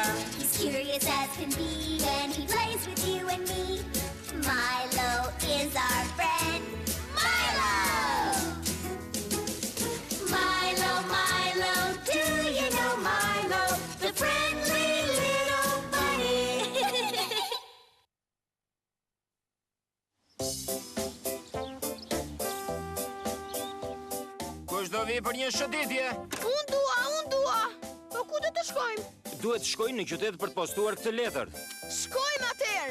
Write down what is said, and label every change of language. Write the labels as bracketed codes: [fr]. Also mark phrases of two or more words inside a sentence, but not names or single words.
[en] He's curious as can be when he plays with you and me. Milo is our friend. Milo! Milo, Milo, do you know Milo, the friendly little bunny? [sq] Kush do vi për një shëtitje? Unë dua. Po ku do të shkojmë? Duhet shkojnë në qytet për të postuar këtë letër. Shkojmë atëherë.